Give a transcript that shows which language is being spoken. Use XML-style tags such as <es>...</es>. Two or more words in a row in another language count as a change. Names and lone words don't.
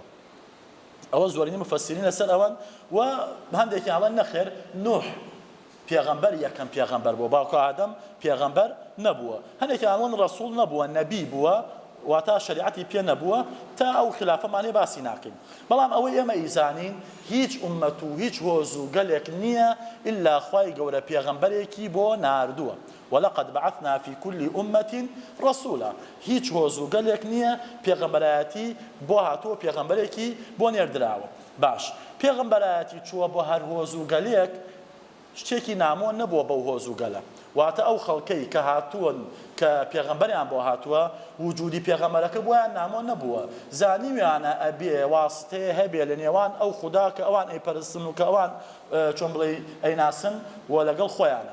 <ckb>ئەوە زۆرینەی مفەسیرین لەسەر ئەوەن و هەندێکی ئەڵێن نەخێر نوح پێغەمبەر یەکەم پێغەمبەر بووە، باوکە ئادەم پێغەمبەر نەبووە. هەندێکی ئەڵێن ڕەسوول نەبووە، نەبی بووە واتە شریعەتی پێ نەبووە تا ئەو خلافەمانێ باسی ناکەین. بەڵام ئەوەی ئێمە ئیزانین هیچ ئوممەت و هیچ هۆز و گەلێک نییە ئللا خوای گەورە پێغەمبەرێکی بۆ ناردووە.</ckb> <ar>ولقد بعثنا في كل أمة رسولا.</ar> <ckb>هیچ هۆز و گەلێک نییە پێغەمبەرایەتی بۆ هاتووە پێغەمبەرێکی بۆ نێردراوە. باش پێغەمبەرایەتی چووە بۆ هەر هۆز و گەلێک شتێکی نامۆ نەبووە بەو هۆز و گەلە، واتە ئەو خەڵکەی کە هاتوون کە پێغەمبەریان بۆ هاتووە وجودی پێغەمبەرەکە بۆیان نامۆ نەبووە، زانیویانە ئەبێ واستەیە هەبێ لە نێوان ئەو خودا کە ئەوان ئەیپەرستن و کە ئەوان چۆن بڵێ ئەیناسن و لەگەڵ خۆیانە.</ckb>